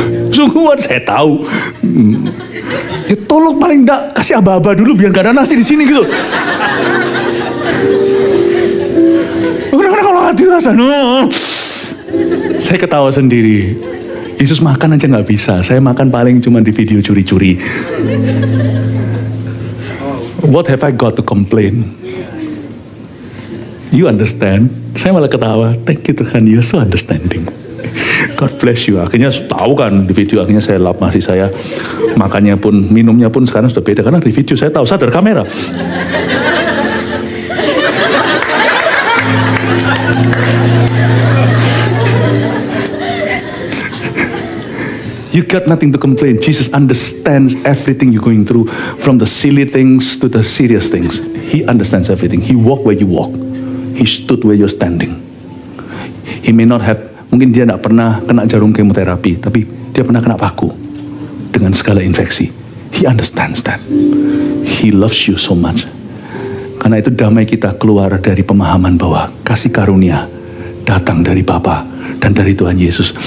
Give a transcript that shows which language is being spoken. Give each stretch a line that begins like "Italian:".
Indonesian: Sungguhan saya tahu. Ya tolong paling enggak kasih aba-aba dulu biar gak ada nasi di sini gitu. Kadang-kadang kalau hati rasa, saya ketawa sendiri. Yesus makan aja nggak bisa. Saya makan paling cuma di video curi-curi.
English: What have I got to complain? You understand? Saya malah ketawa. Thank you Tuhan, you're so understanding.
Indonesian: God bless you. Akhirnya tahu kan di video, akhirnya saya lap nasi saya. Makannya pun, minumnya pun sekarang sudah beda. Karena di video saya tahu, sadar kamera.
English: You got nothing to complain. Jesus understands everything you're going through, from the silly things to the serious things. He understands everything. He walked where you walk. He stood where you're standing. He may not have
Indonesian: Mungkin dia tidak pernah kena jarum kemoterapi, tapi dia pernah kena paku dengan segala infeksi. He understands that. He loves you so much. Karena itu damai kita keluar dari pemahaman bahwa kasih karunia datang dari Bapa dan dari Tuhan Yesus.